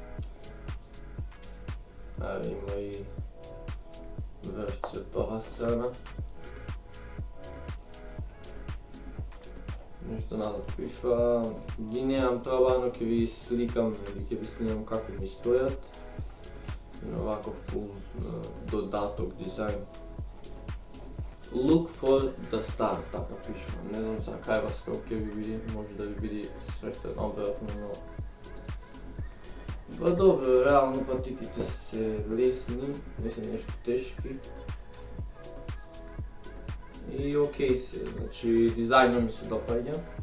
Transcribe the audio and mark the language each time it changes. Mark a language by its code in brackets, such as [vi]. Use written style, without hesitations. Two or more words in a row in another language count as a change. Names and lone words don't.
[mk] Има и врвци од ова страна. Нешто назад пишва, ги немам пробано, ќе ви сликам или ќе ви снимам како ми стојат. Има ваков додаток дизајн. [en] Look for the star, [mk] така пишва. Не знам за кај вас како ќе ви биде, може да ви биде светен обратно, но па добро, реално патиките се лесни, не се нешто тешки. И окей се, значи дизајнот ми се допаѓа.